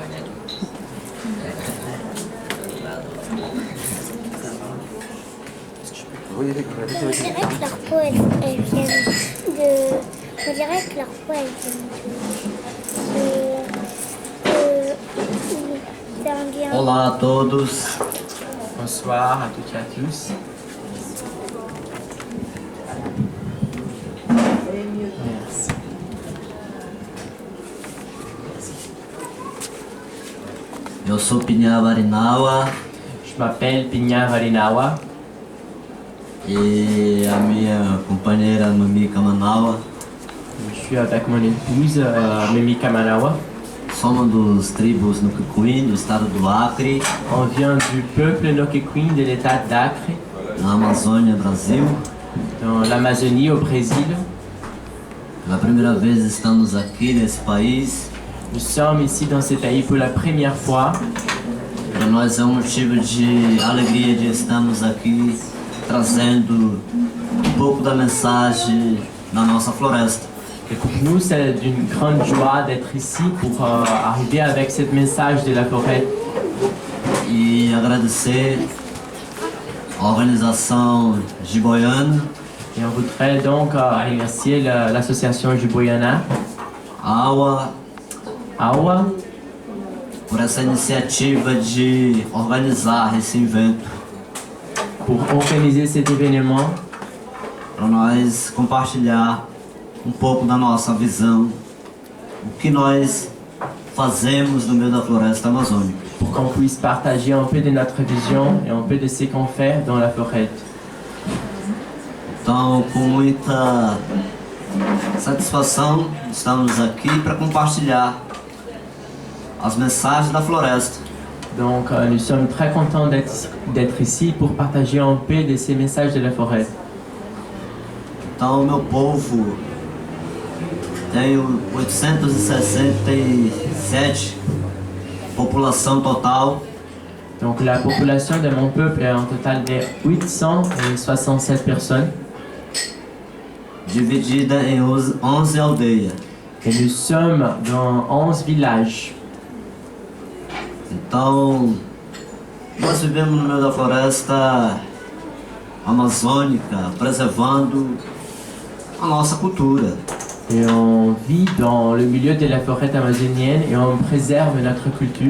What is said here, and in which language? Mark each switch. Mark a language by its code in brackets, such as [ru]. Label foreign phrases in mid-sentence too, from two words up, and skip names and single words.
[fr] On dirait que leur peau, elle vient de... On dirait que leur peau, elle vient de... [pt] Olá a todos. [fr] Bonsoir à toutes et à tous. Merci. [pt] Eu sou Pinha Varinawa. [fr] Je m'appelle Pinha Varinawa. [pt] E a minha companheira Mamika Manawa. [fr] Je suis avec mon épouse, Mimi Kamanawa. [pt] Somos dos tribos Nukukuin, do estado do Acre, [fr] On vient du peuple Nokequin de l'état d'Acre, [pt] na Amazônia, Brasil. [fr] dans l'Amazonie au Brésil. [pt] Pela primeira vez estamos aqui nesse país. [fr] Nous sommes ici dans ce pays pour la première fois. [pt] Para nós é um motivo de alegria de estarmos aqui trazendo um pouco da mensagem da nossa floresta. [fr] Et pour nous, c'est d'une grande joie d'être ici pour arriver avec ce message de la forêt. [pt] E agradecer a organização Giboiana, [fr] Et on voudrait donc remercier l'association Juboyana, [pt] AUA, [fr] AWA, [pt] por essa iniciativa de organizar esse evento, [fr] pour organiser cet événement, [pt] para nós compartilhar um pouco da nossa visão, o que nós fazemos no meio da floresta amazônica. [fr] pour qu'on puisse partager un peu de notre vision et un peu de ce qu'on fait dans la forêt. [pt] Então, com muita satisfação, estamos aqui para compartilhar as mensagens da floresta. [fr] Donc nous sommes très contents d'être ici pour partager un peu de ces messages de la forêt. [pt] Então, o meu povo tem 867 população total, [fr] Donc la population de mon peuple est un total de 867 personnes [pt] dividida em 11 aldeias. [fr] et nous sommes dans 11 villages. [pt] Então, nós vivemos no meio da floresta amazônica, preservando a nossa cultura. [fr] Et on vit dans le milieu de la forêt amazonienne et on préserve notre culture,